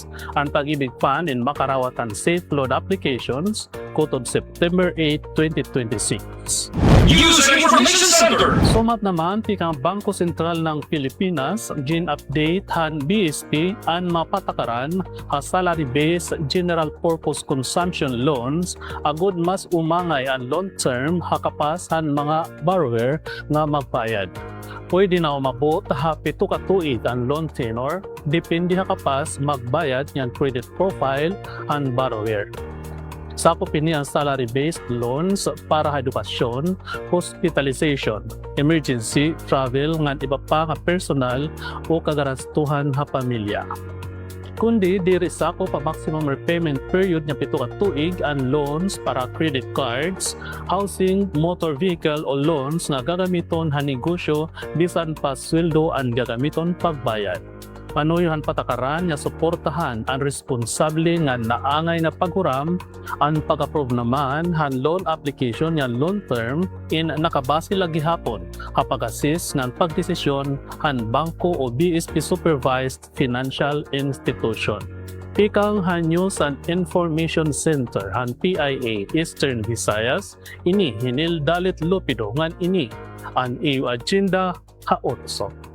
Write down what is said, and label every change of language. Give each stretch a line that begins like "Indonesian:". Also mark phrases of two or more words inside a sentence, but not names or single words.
Waray: Ang Pag-ibig Fund in makarawatan
English: safe loan applications
Waray: kutob September 8, 2026.
English: News and Information Center.
Waray: Sumat naman tikang Bangko Sentral ng Pilipinas gin-update han BSP ang mapatakaran ha
English: salary-based general purpose consumption loans
Waray: agud mas umangay ang long-term hakapas han mga borrower nga magbayad. Pwede na umabot ha 7 ka tuig ang
English: loan tenor
Waray: depende hakapas magbayad ng
English: credit profile
Waray: ang borrower. Sakop ini ang
English: salary-based loans
Waray: para edukasyon,
English: hospitalization, emergency, travel,
Waray: ngan iba pa nga personal o kagarastuhan ha pamilya. Kundi diri sakop pa maximum repayment period nya 7 ka tuig ang loans para
English: credit cards,
Waray: housing,
English: motor vehicle
Waray: o loans nga gagamiton ha negosyo bisan pa sweldo ang gagamiton pagbayad. Panuyohan patakaran nga suportahan ang responsable nga naangay na paghuram ang pag-approve naman han
English: loan application
Waray: nga
English: long term
Waray: in nakabase lagi hapon kapag assist ng pagdesisyon han bangko o
English: BSP supervised financial institution.
Waray: Pikang han
English: News and Information Center
Waray: han PIA Eastern Visayas ini hinil dalit lupido ngan ini ang iyo agenda haotso.